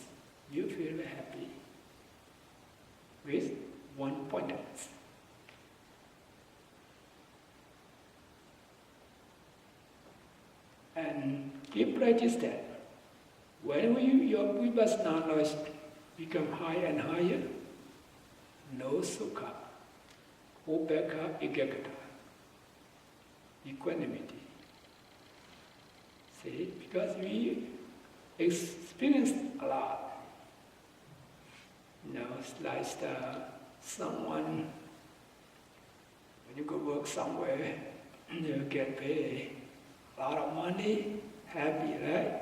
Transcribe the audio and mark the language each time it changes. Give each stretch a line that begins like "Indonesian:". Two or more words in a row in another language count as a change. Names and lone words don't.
English: You feel happy with one pointedness. And keep practice that. When your vipassana knowledge become higher and higher, no
Pali: sukha, upekkha, ekaggata,
English: equanimity. See, because we experience a lot. It's like someone, when you go work somewhere, you get paid a lot of money, happy, right?